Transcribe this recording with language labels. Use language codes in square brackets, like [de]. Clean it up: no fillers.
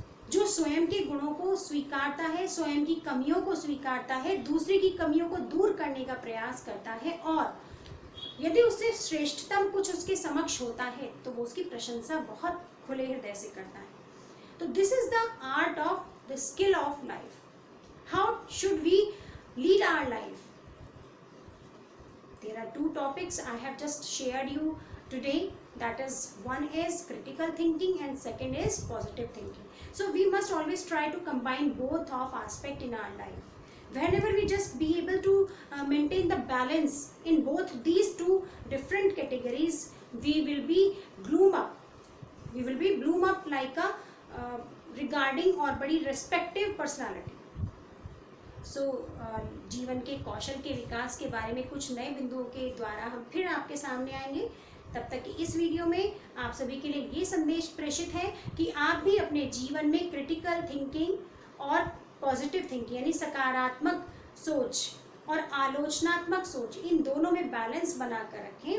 [hi] जो स्वयं के गुणों को स्वीकारता है, स्वयं की कमियों को स्वीकारता है, दूसरे की कमियों को दूर करने का प्रयास करता है और यदि उससे श्रेष्ठतम कुछ उसके समक्ष होता है तो वो उसकी प्रशंसा बहुत खुले हृदय से करता है। [en] तो this is the art of the skill of life. How should we lead our life? There are two topics I have just shared you today. That is, one is critical thinking and second is positive thinking. So we must always try to combine both of aspect in our life. Whenever we just be able to maintain the balance in both these two different categories, we will be bloom up. We will be bloom up like a regarding or very respective personality. [hi] जीवन के कौशल के विकास के बारे में कुछ नए बिंदुओं के द्वारा हम फिर आपके सामने आएंगे। तब तक कि इस वीडियो में आप सभी के लिए ये संदेश प्रेषित है कि आप भी अपने जीवन में क्रिटिकल थिंकिंग और पॉजिटिव थिंकिंग यानी सकारात्मक सोच और आलोचनात्मक सोच, इन दोनों में बैलेंस बनाकर रखें।